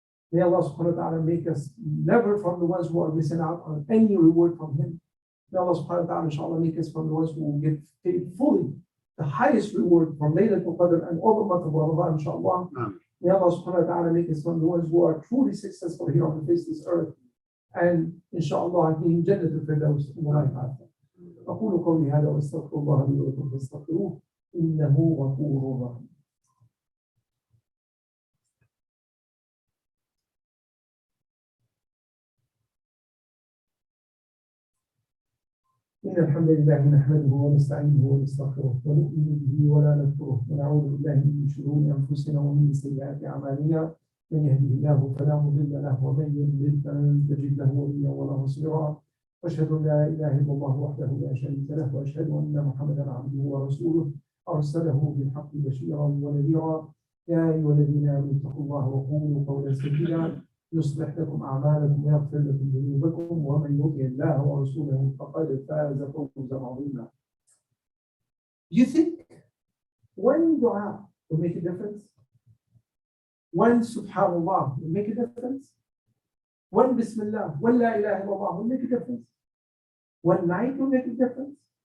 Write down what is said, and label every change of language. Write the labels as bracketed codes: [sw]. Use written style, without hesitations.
[en] May Allah subhanahu wa ta'ala make us never from the ones who are missing out on any reward from Him. May Allah subhanahu wa ta'ala inshallah make us from the ones who will get paid fully the highest reward from Laylatul Qadr and all the month of Ramadan inshallah. May Allah subhanahu wa ta'ala make us from the ones who are truly successful here on the face of this earth. And inshallah in Jannah al-Firdaus in the life after. [ar] أقول قولي هذا وأستغفر الله لي ولكم فاستغفروه إنه غفور رحيم. إن الحمد لله نحمده ونستعينه ونستغفره ونؤمن به ولا نكفره ونعوذ بالله من شرور أنفسنا ومن سيئات أعمالنا من يهده الله فلا مضل له ومن يضلل فلن تجد له وليا ولا نصيرا وأشهد أن لا إله إلا الله وحده لا شريك له وأشهد أن محمدا عبده ورسوله أرسله بالحق بشيرا ونذيرا يا أيها الذين آمنوا اتقوا الله وقولوا قولا سديدا يصلح لكم أعمالكم ويغفر لكم ذنوبكم ومن يطع الله ورسوله فقد فاز فوزا عظيما. [en] You think one dua will make a difference? One subhanallah will make a difference? One bismillah, one la ilaha illallah will make a difference? One night will make a difference?